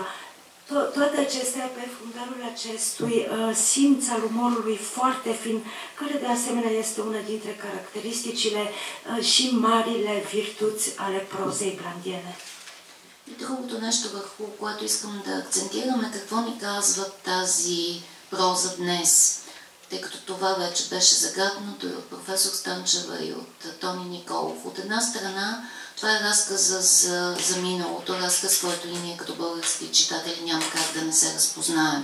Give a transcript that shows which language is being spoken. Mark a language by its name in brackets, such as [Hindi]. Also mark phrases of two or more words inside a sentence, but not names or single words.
[Romanian] Toate acestea pe fundalul acestui simț al umorului foarte fin, care de asemenea este una dintre caracteristicile și marile virtuți ale prozei blandiene. [Bulgarian] И другото нещо, върху което искам да акцентираме, какво ни казва тази проза днес, тъй като това вече беше загатнато и от професор Станчева и от Тони Николов. От една страна, това е разказа за миналото, разказ, който и ние като български читатели няма как да не се разпознаем.